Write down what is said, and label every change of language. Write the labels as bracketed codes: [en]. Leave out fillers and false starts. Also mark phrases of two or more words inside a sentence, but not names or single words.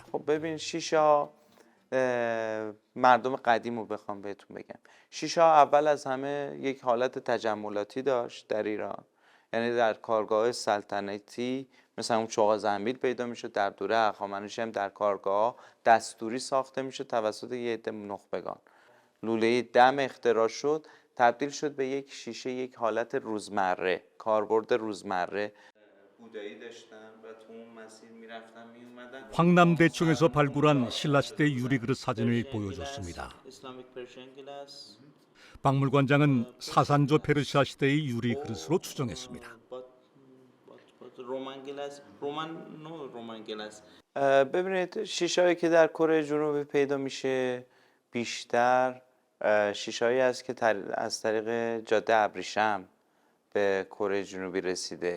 [fa] ببین شیشا مردم قدیم رو بخوام بهتون بگم شیشا اول از همه یک حالت تجملاتی داشت در ایران یعنی در کارگاه سلطنتی مثلا اون چوغا زنبیل پیدا میشه در دوره هخامنشی هم در کارگاه دستوری ساخته میشه توسط یه عده نخبگان لوله دم اختراع شد تبدیل شد به یک شیشه یک حالت روزمره کاربرد روزمره بودایی داشتن و تو اون مسیر میرفتن میومدن [ko] 황남대총에서 발굴한 신라시대 유리그릇 사진을 보여줬습니다. 박물관장은 사산조 페르시아 시대의 유리 그릇으로 추정했습니다. [fa] ببینید شیشه‌ای که در کره جنوبی پیدا میشه بیشتر شیشه‌ای است که از طریق جاده ابریشم به کره جنوبی رسیده.